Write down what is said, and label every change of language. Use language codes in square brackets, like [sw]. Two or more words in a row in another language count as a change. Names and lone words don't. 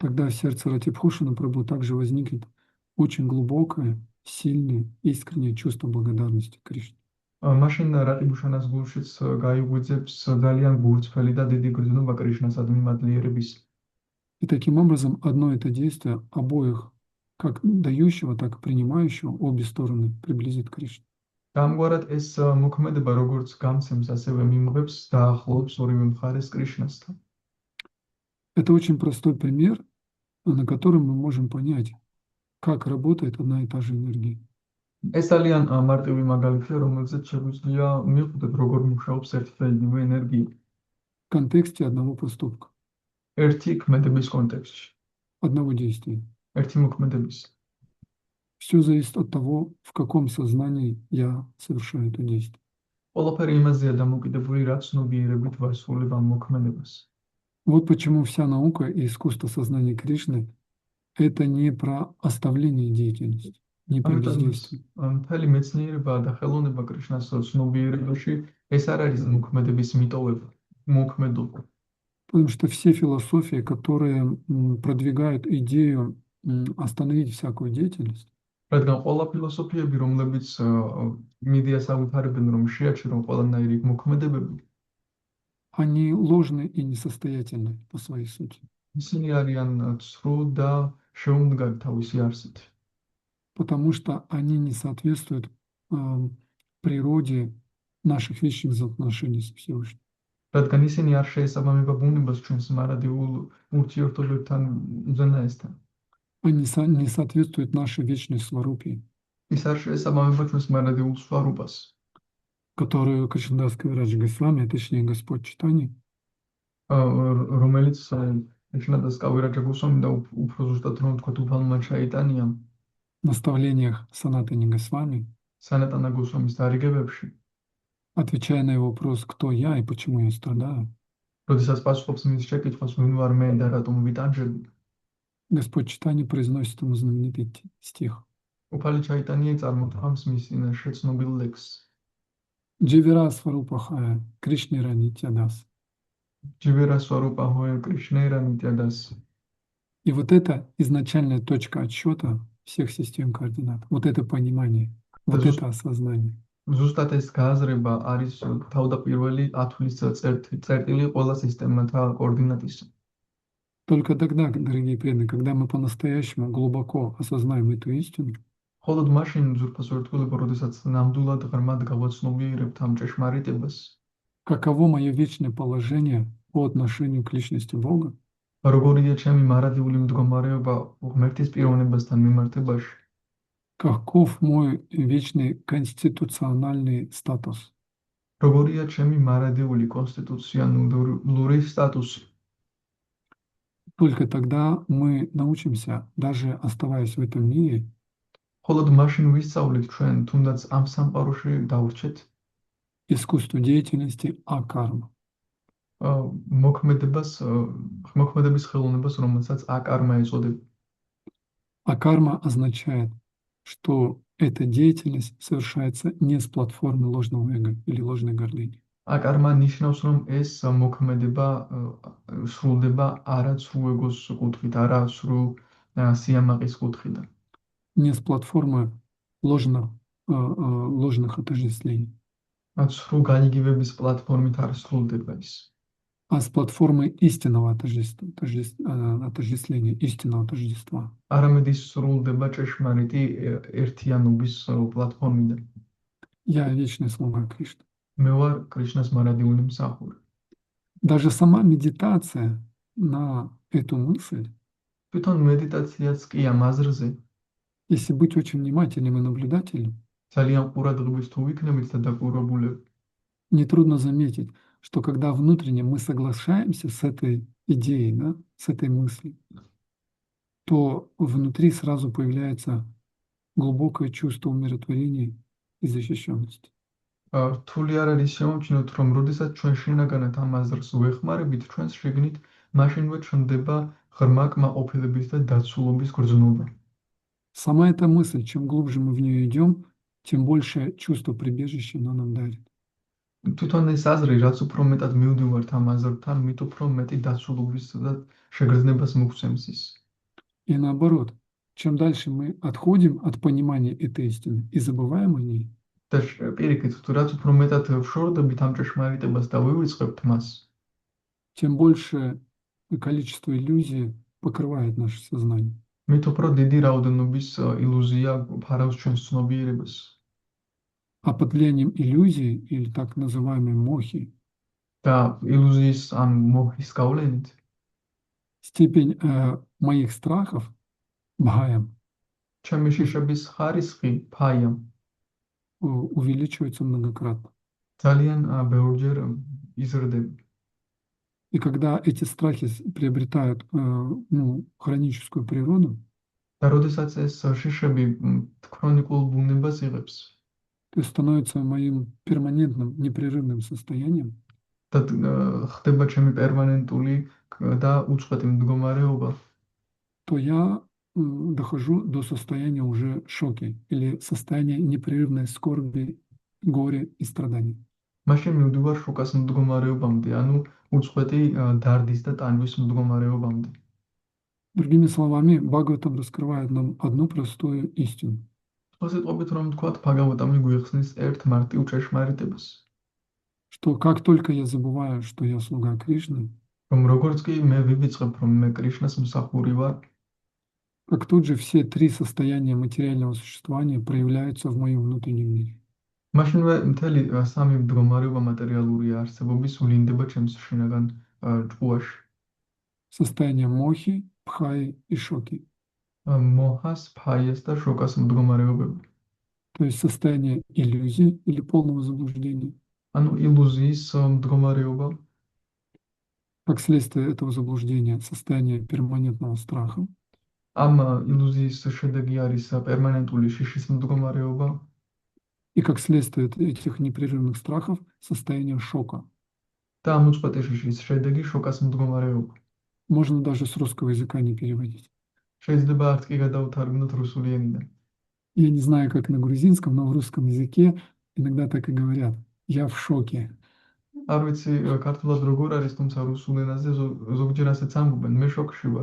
[ru] Тогда в сердце Ратибхушана Прабху также возникнет очень глубокое, сильное, искреннее чувство благодарности Кришне. [ka] მაშინ რატიბუშანას გულშიც გაიღვიძებს ძალიან გულწრფელი და დიდი გრძნობა კრიშნასადმი მადლიერების. [ru] И таким образом одно это действие обоих, как дающего, так и принимающего, обе стороны приблизит к Кришне. [ka] ამგვარად ეს მოქმედება როგორც გამცემს, ასევე მიმღებს და ახლობს ორივე მხარეს კრიშნასთან. [ru] Это очень простой пример, на котором мы можем понять, как работает одна и та же энергия. [ka] ეს ძალიან მარტივი მაგალითია, რომელზეც შეგვიძლია მივხვდეთ, როგორ მუშაობს ერთი და იგივე ენერგია. [ru] В контексте одного поступка, [ka] ერთი ქმედების კონტექსტში, [ru] одного действия. [ka] ერთი მოქმედების. [ru] Все зависит от того, в каком сознании я совершаю это действие. [ka] ყველაფერი იმაზეა დამოკიდებული, რა ცნობიერებით ვასრულებ ამ მოქმედებას. [ru] Вот почему вся наука и искусство сознания Кришны – это не про оставление деятельности, не про бездействие. [ka] მთელი მეცნიერება და ხელოვნება კრიშნას ცნობიერებაში ეს არ არის მოქმედების მიტოვება, მოქმედობა. [ru] Потому что все философии, которые продвигают идею остановить всякую деятельность, [ka] რადგან ყველა ფილოსოფიები, რომლებიც მიდიას ავითარებენ, რომ შეაჩერონ ყველანაირი მოქმედებები, [ru] они ложны и несостоятельны по своей сути. [ka] ისინი არიან ცრუ და შეუმდგარი თავისი არსით. [ru] Потому что они не соответствуют природе наших вечных взаимоотношений с Всевышним. [ka] რადგან ისინი არ შეესაბამება ბუნებას ჩვენს მარადიულ ურთიერთობებთან უზენაესთან. [ru] Они не соответствуют нашей вечной сварупе, [ka] ის არ შეესაბამება ჩვენს მარადიულ სვარუპას, [ru] которую Кришнадас Кавирадж Госвами, точнее Господь Чайтанья, [ka] რომელიც კრიშნადას კავირაჯა გოსვამი და უფრო ზუსტად რომ ვთქვათ, უფალმა ჩაიტანიამ [ru] в наставлениях Санатани Госвами, [ka] სანატანა გოსვამის დარიგებებში, [ru] отвечая на его вопрос, кто я и почему я страдаю, [ka] როდესაც პასუხობს მის შეკითხვას, ვინ ვარ მე და რატომ ვიტანჯები, [ru] Господь Чайтанья произносит ему знаменитый стих. [ka] უფალი ჩაიტანია წარმოთქვამს მის წინაშე ცნობილ ლექსს. [bn] জীবের স্বরূপ হয় কৃষ্ণের নিত্য দাস. জীবের স্বরূপ হয় কৃষ্ণের নিত্য দাস. [ru] И вот это изначальная точка отсчета всех систем координат. Вот это понимание, вот это осознание. [ka] ზუსტად ეს გააზრება არის თავდაპირველი ათვლის წერტილი ყველა სისტემათა კოორდინატისა. [ru] Только тогда, дорогие преданные, когда мы по-настоящему глубоко осознаем эту истину, [ka] მხოლოდ მაშინ ზურფას ვერტყულებო, როდესაც ნამდვილად ღრმად გავაცნობიერებთ ამ ჭეშმარიტებას, [ru] каково мое вечное положение по отношению к личности Бога, [ka] როგორია ჩემი მარადიული მდგომარეობა ღმერთის პიროვნებასთან მიმართებაში, [ru] каков мой вечный конституциональный статус. [ka] როგორია ჩემი მარადიული კონსტიტუციონალური სტატუსი. [ru] Только тогда мы научимся, даже оставаясь в этом мире, [ka] მხოლოდ მაშინ ვისწავლით ჩვენ, თუნდაც ამ სამყაროში დავრჩეთ [ru] искусству деятельности акарма. [ka] მოქმედების ხელოვნებას, რომელსაც აკარმა ეწოდება. [ru] Акарма означает, что эта деятельность совершается не с платформы ложного эго или ложной гордыни. [ka] აკარმა ნიშნავს, რომ ეს მოქმედება სრულდება არაცრუ ეგოს კუთხით, არაცრუ სიამაყის კუთხიდან. [ru] Не с платформы ложных отождествлений, [ka] ცრუ განიგივების პლატფორმით არ სრულდება ის. [ru] а с платформы истинного отождествления, истинного тождества. [ka] არამედ ის სრულდება ჭეშმარიტი ერთიანობის პლატფორმიდან. [ru] Я вечное слово Кришны. [ka] მე ვარ კრიშნას მარადიული მსახური. [ru] Даже сама медитация на эту мысль, [ka] თვითონ მედიტაციაც კი ამ აზრზე, [ru] если быть очень внимательным и наблюдательным, [ka] ძალიან ყურადღების თუ ვიქნებით და დაკურებულები, [ru] нетрудно заметить, что когда внутренне мы соглашаемся с этой идеей, да, с этой мыслью, то внутри сразу появляется глубокое чувство умиротворения и защищенности. [ka] რთული არ არის შემოჩნიოთ, რომ როდესაც ჩვენ შინაგანად ამ აზრს ვეხმარებით, ჩვენს შიგნით მაშინვე ჩნდება ღრმა კმაყოფილების და დაცულობის გრძნობა. [ru] Сама эта мысль, чем глубже мы в нее идем, тем больше чувство прибежища она нам дарит. [ka] თვითონ ეს აზრი, რაც უფრო მეტად მივდივართ ამ აზრთან, მით უფრო მეტი დაცულობის და შეგრძნებას მოგცემს ის. [ru] И наоборот, чем дальше мы отходим от понимания этой истины и забываем о ней, [ka] და პირიქით, რაც უფრო მეტად ვშორდებით ამ ჭეშმარიტებას და ვივიწყებთ მას, [ru] тем больше количество иллюзий покрывает наше сознание. [ka] მით უფრო დიდი რაოდენობის ილუზია ფარავს ჩვენს ცნობიერებას. [ru] А под влиянием иллюзий или так называемой мохи [ka] და ილუზიის ან მოხის გავლენით [ru] степень моих страхов, бхаям, [ka] ჩემი შიშების ხარისხი ფაიამ [ru] увеличивается многократно. [ka] ძალიან ბევრჯერ იზრდება. [ru] И когда эти страхи приобретают хроническую природу, [ka] და როდესაც ეს შიშები ქრონიკულ ბუნებას იღებს, [ru] то есть становится моим перманентным, непрерывным состоянием, [ka] და ხდება ჩემი პერმანენტული და უწყვეტი მდგომარეობა, [ru] то я дохожу до состояния уже шоки или состояния непрерывной скорби, горя и страданий. [ka] მაშინ მივდივარ შოკას მდგომარეობამდე, ანუ უწყვეტი დარდის და ტანჯვის მდგომარეობამდე. [ru] Другими словами, Бхагаватам раскрывает нам одну простую истину. [ka] სხვა სიტყვებით რომ ვთქვათ, ბჰაგავატამი გვიხსნის ერთ მარტივ ჭეშმარიტებას, [ru] Что как только я забываю, что я слуга Кришны, [ka] რომ როგორც კი მე ვივიწყებ, რომ მე კრიშნას მსახური ვარ, [ru] как тут же все три состояния материального существования проявляются в моем внутреннем мире. [ka] მაშინვე მთელი სამი მდგომარეობა მატერიალური არსებობის ვლინდება ჩემს შინაგან ჭკუაში. [ru] Состояние мохи, пхаи и шоки. [ka] მოჰას, ფაიას და შოკას მდგომარეობები. [ru] То есть состояние иллюзии или полного заблуждения. [ka] ანუ ილუზიის მდგომარეობა, [ru] Как следствие этого заблуждения состояние перманентного страха. [ka] ამ ილუზიის შედეგი არის პერმანენტული შიშის მდგომარეობა [ru] И как следствие этих непрерывных страхов состояние шока. [ka] და ამ უწყვეტი შიშის შედეგი შოკას მდგომარეობა. [ru] Можно даже с русского языка не переводить. [ka] შეიძლება არც კი გადავთარგმნოთ რუსული ენიდან. [ru] Я не знаю, как на грузинском, но в русском языке иногда так и говорят. Я в шоке. [ka] არ ვიცი ქართულად როგორ არის, თუმცა რუსულ ენაზე ზოგჯერ ასეც ამბობენ, მე შოკში ვარ.